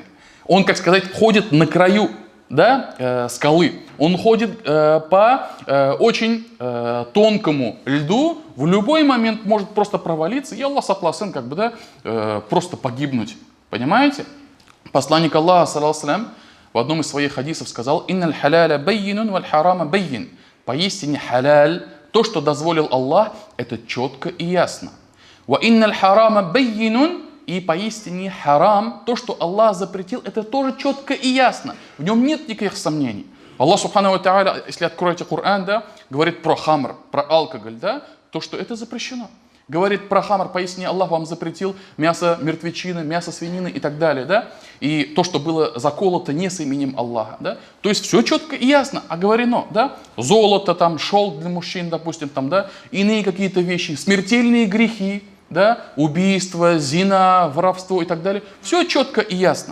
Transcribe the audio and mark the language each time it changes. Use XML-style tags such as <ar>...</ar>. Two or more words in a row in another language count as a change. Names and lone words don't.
<ru>Он, как сказать, ходит на краю, да, скалы. Он ходит по очень тонкому льду, в любой момент может просто провалиться, и Аллах сакласын, как бы, да, просто погибнуть. Понимаете? Посланник Аллаха,</ru> <ar>صلى الله عليه وسلم,</ar> <ru>в одном из своих хадисов сказал:</ru> <ar>«إن الحلال بين والحرام بين».</ar> <ru>Поистине халяль, То, что дозволил Аллах, это четко и ясно.</ru> <ar>وإن الحرام بين,</ar> <ru>и поистине харам, то, что Аллах запретил, это тоже четко и ясно. В нем нет никаких сомнений.</ru> <ar>الله سبحانه وتعالى,</ar> <ru>если откроете Коран, да, говорит про хамр, про алкоголь, да, то, что это запрещено. Говорит про хамр, поистине Аллах вам запретил мясо мертвечины, мясо свинины и так далее, да, и то, что было заколото не с именем Аллаха, да, то есть все четко и ясно оговорено, да, золото, там, шелк для мужчин, допустим, там, да, иные какие-то вещи, смертельные грехи, да, убийство, зина, воровство и так далее, все четко и ясно.</ru>